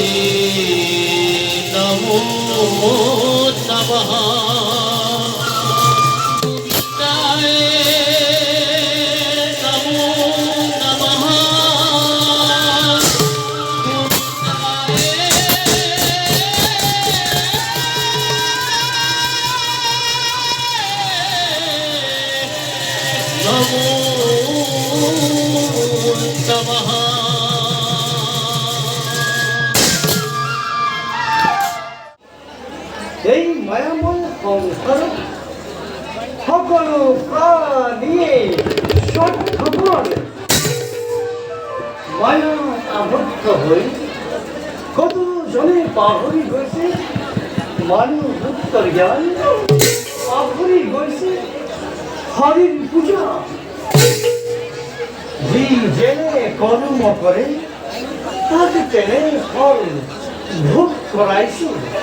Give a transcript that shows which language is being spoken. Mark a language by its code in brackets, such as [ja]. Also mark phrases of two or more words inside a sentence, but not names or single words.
[sa] নমো নমঃ গোবিন্দায় নমো নমঃ নমো নমঃ [as] এই মায়াময় সংসার সকল প্রাণীয়ে স্বার্থপর মায়া আবদ্ধ হয়ে কত জনে পাহরি গৈছে মানুহ মুক্তৰ জ্ঞান পাহৰি গৈছে হৰিৰ পূজা যি যেনে কৰ্ম কৰে তাক তেনে ফল ভোগ কৰাইছোঁ